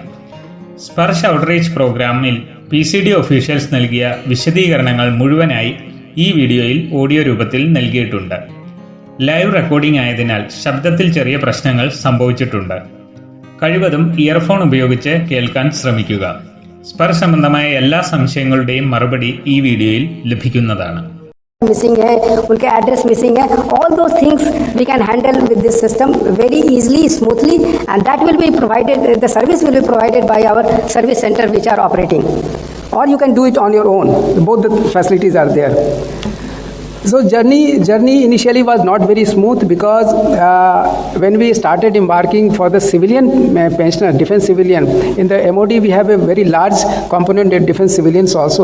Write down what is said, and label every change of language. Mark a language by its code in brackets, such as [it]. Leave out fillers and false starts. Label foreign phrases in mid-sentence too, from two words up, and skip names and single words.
[ml] സ്പർശ് [en] outreach program [ml] PCDA ഒഫീഷ്യൽസ് നൽകിയ വിശദീകരണങ്ങൾ മുഴുവനായി ഈ വീഡിയോയിൽ ഓഡിയോ രൂപത്തിൽ നൽകിയിട്ടുണ്ട്. [en] live recording [ml] ആയതിനാൽ ശബ്ദത്തിൽ ചെറിയ പ്രശ്നങ്ങൾ സംഭവിച്ചിട്ടുണ്ട്. കഴിവതും ഇയർഫോൺ ഉപയോഗിച്ച് കേൾക്കാൻ ശ്രമിക്കുക. സ്പർശ് സംബന്ധമായ എല്ലാ സംശയങ്ങളുടെയും മറുപടി ഈ വീഡിയോയിൽ ലഭിക്കുന്നതാണ്. [hi] मिसिंग है, उनके एड्रेस मिसिंग है, [en] all those things we can handle with this system very easily, smoothly, and that will be provided, the service will be provided by our service center which are operating, or you can do it on your own. Both the facilities are there. So journey initially was not very smooth because when we started embarking for the civilian pensioner, defense civilian, in the MOD we have a very large component of defense civilians also.